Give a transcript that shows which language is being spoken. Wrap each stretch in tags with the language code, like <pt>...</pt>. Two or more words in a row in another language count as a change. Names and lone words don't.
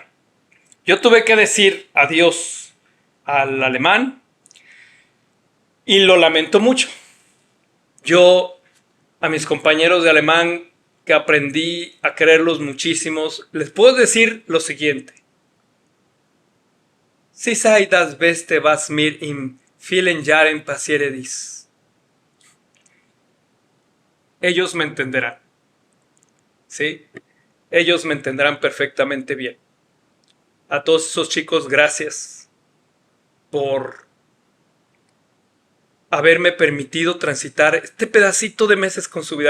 <es>Yo tuve que decir adiós al alemán y lo lamento mucho. Yo a mis compañeros de alemán que aprendí a quererlos muchísimos, les puedo decir lo siguiente.</es> <de>Sie sei das Beste, was mir in vielen Jahren passiert ist.</de> <es>Ellos me entenderán. ¿Sí? Ellos me entenderán perfectamente bien. A todos esos chicos, gracias por haberme permitido transitar este pedacito de meses con su vida.</es>